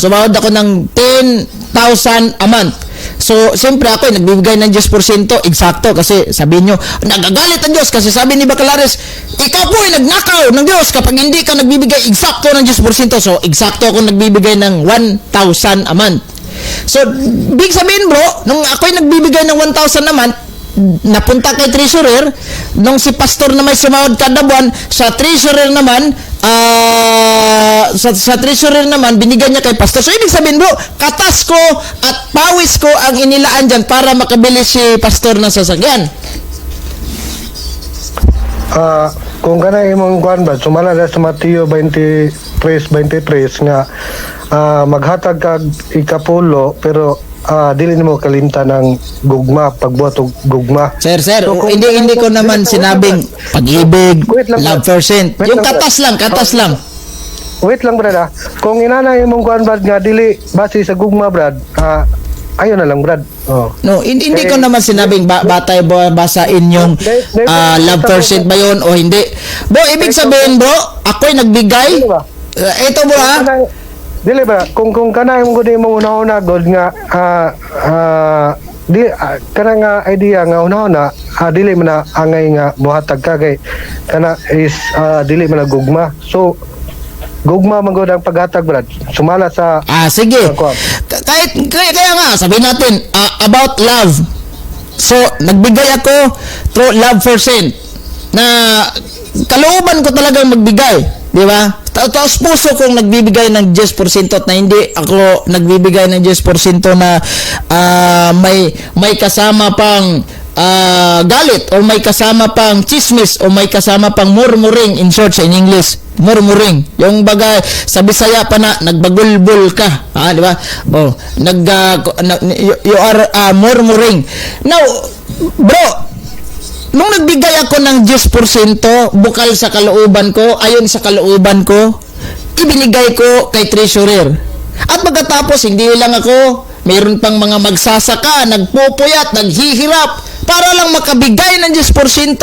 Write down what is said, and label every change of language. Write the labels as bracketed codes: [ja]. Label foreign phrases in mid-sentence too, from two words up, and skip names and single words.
[tl] Sumahod ako ng 10,000 [en] a month. [tl] So, siyempre ako nagbibigay ng 10%, eksakto, kasi sabi nyo, nagagalit ang Diyos kasi sabi ni Bacalares, ikaw po ay nagnakaw ng Diyos kapag hindi ka nagbibigay eksakto ng 10%. So, eksakto ako nagbibigay ng 1,000 [en] a month. [tl] So, big sabihin bro, nung ako ay nagbibigay ng 1,000 [en] a month, [tl] napunta kay treasurer, nung si pastor na may sumahod kada buwan, sa treasurer naman, sa treasurer naman, binigyan niya kay pastor. So, ibig sabihin bro, katas ko at pawis ko ang inilaan dyan para makabili si pastor ng sasakyan. [ceb] Kung kana imong kuan ba, sumala na sa Mateo 23:23 nga maghatag kag ikapulo pero dili nimo kalimtan ng gugma, pagbuhat og gugma. [tl] Sir, So, kung- hindi ko naman sinabing pag-ibig, Wait lang, [en] love percent. [tl] Wait Yung lang, katas lang. Wait lang [ceb] brad Kung inana imong kuan Brad nga dili base sa gugma Brad, ayo na lang Brad. [tl] No, hindi ko naman sinabing batay basain yung [en] love percent [tl] ba yun o hindi. Bro, ibig sabihin bro, ako'y nagbigay. [ceb] Dili ba? [tl] Ito bro [ceb] Dili ba kung kana imong gud imong una-una god nga kana nga idea nga una-una dili man na angay nga buhatag ka kay kana is dili man na gugma. So gugma man gud ang paghatag Brad. Sumala sa sige. [tl] Kaya nga, sabihin natin, about love. So, nagbigay ako through [en] love percent [tl] na kalooban ko talagang magbigay. Di ba? Tapos puso kong nagbibigay ng 10% at na hindi ako nagbibigay ng 10% na may kasama pang galit o may kasama pang chismis o may kasama pang [en] murmuring in short in English. [tl] Murmuring. Yung bagay sa Bisaya pa na nagbagulbul ka. Di ba? [en] You are murmuring. Now, bro, [tl] nung nagbigay ako ng 10% bukal sa kalooban ko, ayon sa kalooban ko, ibinigay ko kay treasurer. At pagkatapos, hindi lang ako, mayroon pang mga magsasaka, nagpupuyat, naghihirap, para lang makabigay ng 10%.